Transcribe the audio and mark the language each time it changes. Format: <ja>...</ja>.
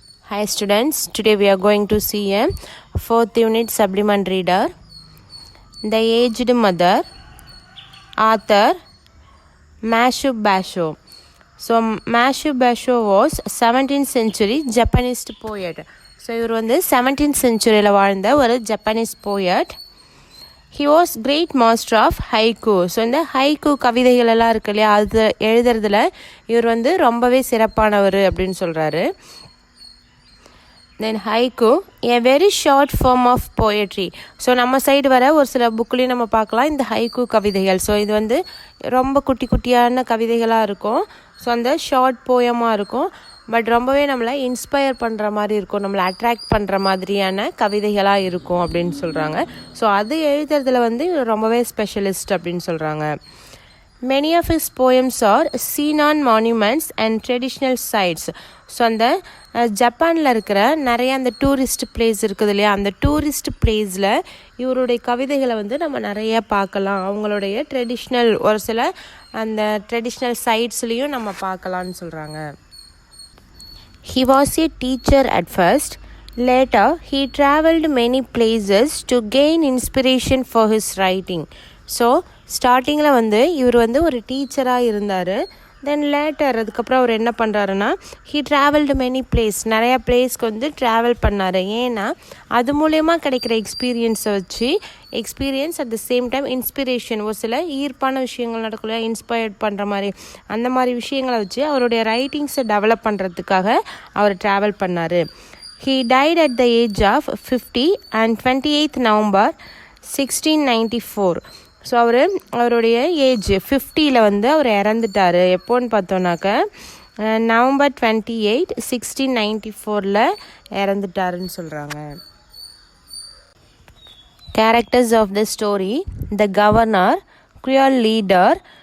<en>Hi students, today we are going to see a 4th unit supplement reader. The Aged Mother, author Mashu Basho. So Mashu Basho was 17th century Japanese poet.</en> <ta>So இவர் வந்து 17th centuryல வாழ்ந்த ஒரு</ta> <en>Japanese poet. He was great master of haiku.</en> <ta>So இந்த haiku கவிதைகள் எல்லாம் இருக்கு இல்லையா, அது எழுதுறதுல இவர் வந்து ரொம்பவே சிறப்பானவர் அப்படின்னு சொல்கிறாரு. தென்</ta> <en>Haiku a very short form of poetry.</en> <ta>So நம்ம சைடு வர ஒரு சில புக்லேயும் நம்ம பார்க்கலாம் இந்த ஹைக்கூ கவிதைகள். ஸோ இது வந்து ரொம்ப குட்டி குட்டியான கவிதைகளாக இருக்கும். ஸோ அந்த ஷார்ட் போயமாக இருக்கும், பட் ரொம்பவே நம்மளை இன்ஸ்பயர் பண்ணுற மாதிரி இருக்கும், நம்மளை அட்ராக்ட் பண்ணுற மாதிரியான கவிதைகளாக இருக்கும் அப்படின்னு சொல்கிறாங்க. ஸோ அது எழுதுறதுல வந்து ரொம்பவே ஸ்பெஷலிஸ்ட் அப்படின்னு சொல்கிறாங்க.</ta> <en>Many of his poems are seen on monuments and traditional sites.</en> <ta>So அந்த ஜப்பானில் இருக்கிற நிறைய அந்த டூரிஸ்ட் பிளேஸ் இருக்குது இல்லையா, அந்த டூரிஸ்ட் பிளேஸில் இவருடைய கவிதைகளை வந்து நம்ம நிறைய பார்க்கலாம். அவங்களுடைய ட்ரெடிஷ்னல் ஒரு சில அந்த ட்ரெடிஷ்னல் சைட்ஸ்லேயும் நம்ம பார்க்கலான்னு சொல்கிறாங்க.</ta> <en>He was a teacher at first. Later, he traveled many places to gain inspiration for his writing.</en> <ta>So ஸ்டார்டிங்கில் வந்து இவர் வந்து ஒரு டீச்சராக இருந்தார். தென் லேட்டர் அதுக்கப்புறம் அவர் என்ன பண்ணுறாருன்னா,</ta> <en>he travelled many place,</en> <ta>நிறையா பிளேஸ்க்கு வந்து ட்ராவல் பண்ணார். ஏன்னா அது மூலயமா கிடைக்கிற எக்ஸ்பீரியன்ஸை வச்சு</ta> <en>experience at the same time inspiration,</en> <ta>ஒரு சில ஈர்ப்பான விஷயங்கள் நடக்கல, இன்ஸ்பயர்ட் பண்ணுற மாதிரி அந்த மாதிரி விஷயங்களை வச்சு அவருடைய ரைட்டிங்ஸை டெவலப் பண்ணுறதுக்காக அவர் ட்ராவல் பண்ணார்.</ta> <en>He died at the age of 50 and 28th November 1694.</en> <ta>So அவருடைய ஏஜ் 50ல் வந்து அவர் இறந்துட்டார். எப்போன்னு பார்த்தோன்னாக்க November 28, 1694 இறந்துட்டாருன்னு சொல்கிறாங்க.</ta> <en>Characters of the story: the governor, குரியல் leader.</en>